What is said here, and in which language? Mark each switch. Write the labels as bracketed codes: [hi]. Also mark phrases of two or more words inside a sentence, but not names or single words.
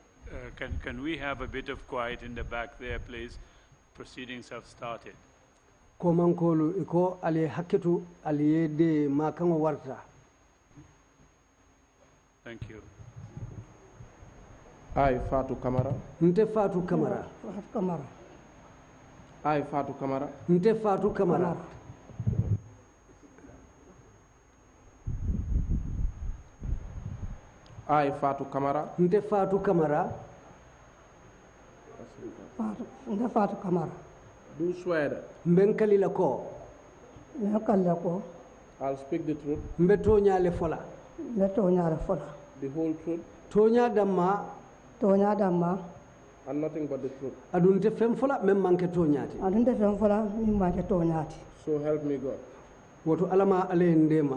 [en] Can we have a bit of quiet in the back there, please? Proceedings have started. [man] komankolu iko ali hakketu ali yede makango warta. [en] Thank you. I, Fatou Kamara. [man] Nte Fatou Kamara. [en] Fatou Kamara. I, Fatou Kamara. [man] Nte Fatou Kamara. [en] I, Fatou Kamara. [man] Nte Fatou Kamara. Nte Fatou Kamara. [en] Do swear that [man] Mbenkali la ko. Mbenkali ko. [en] I'll speak the truth. [man] Mbe toñale fola. Mbe toñale fola. [en] The whole truth. [man] Toña damma. Toña damma. [en] And nothing but the truth. [man] Adunte fem fola mem manke toñati. Adunte fem fola mem manke toñati. [en] So help me God. [man] Woto alama ale ndema.